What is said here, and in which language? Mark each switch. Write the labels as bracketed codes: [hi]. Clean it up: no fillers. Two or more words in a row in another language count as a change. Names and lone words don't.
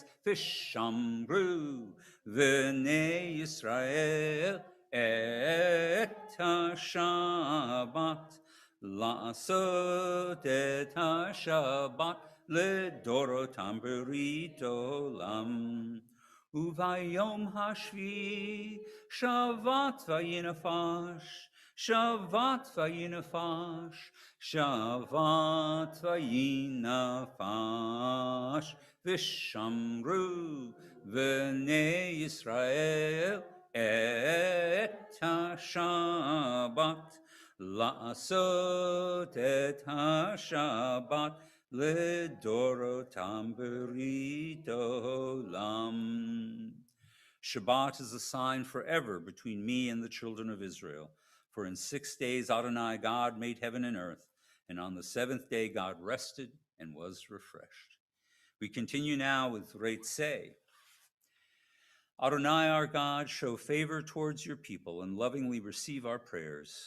[he] ושמרו בני ישראל את השבת לעשות את השבת לדורותם ברית עולם וביום השביעי שבת וינפש שבת וינפש שבת וינפש ושמרו בני ישראל את השבת לעשות את השבת לדורותם ברית עולם. [en] Shabbat is a sign forever between me and the children of Israel. For in 6 days Adonai God made heaven and earth, and on the seventh day God rested and was refreshed. We continue now with Reitzeh. Adonai our God, show favor towards your people and lovingly receive our prayers.